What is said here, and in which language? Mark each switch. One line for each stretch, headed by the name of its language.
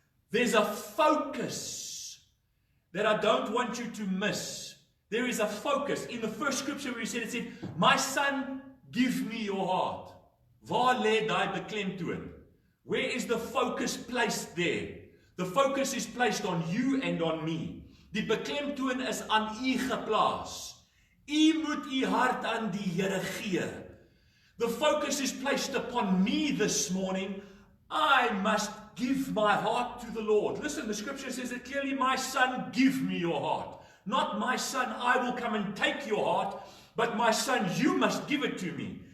English: There's a focus that I don't want you to miss. There is a focus. In the first scripture where it said, my son, give me your heart.
Afrikaans: Waar lê daai beklemtoon?
English: Where is the focus placed there? The focus is placed on you and on me.
Afrikaans: Die beklemtoon is aan u geplaas. U moet u hart aan die Here gee.
English: The focus is placed upon me this morning. I must give my heart to the Lord. Listen, the scripture says it clearly, my son, give me your heart. Not my son, I will come and take your heart, but my son, you must give it to me.